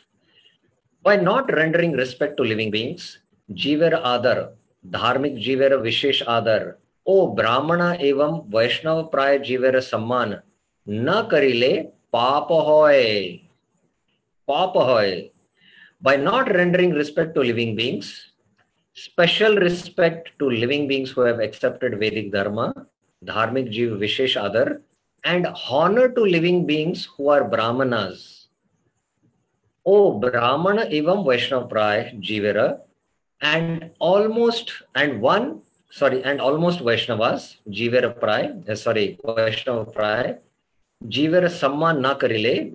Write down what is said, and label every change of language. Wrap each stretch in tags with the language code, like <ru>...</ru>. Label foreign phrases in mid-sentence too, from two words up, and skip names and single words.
<en>By not rendering respect to living beings,</en> <bn>জীবের আদর, ধার্মিক জীবের বিশেষ আদর, ও ব্রাহ্মণ এবং বৈষ্ণব প্রায় জীবের সম্মান, না করিলে পাপ হয়. পাপ হয়.</bn> <en>By not rendering respect to living beings, special respect to living beings who have accepted Vedic Dharma,</en> <bn>ধার্মিক জীব বিশেষ আদর,</bn> <en>and honor to living beings who are Brahmanas.</en> <bn>ও ব্রাহ্মণ এবং বৈষ্ণব প্রায় জীবের,</bn> <en>and almost Vaishnavas,</en> <bn>জীবের প্রায়, বৈষ্ণব প্রায়, জীবের সম্মান না করিলে.</bn>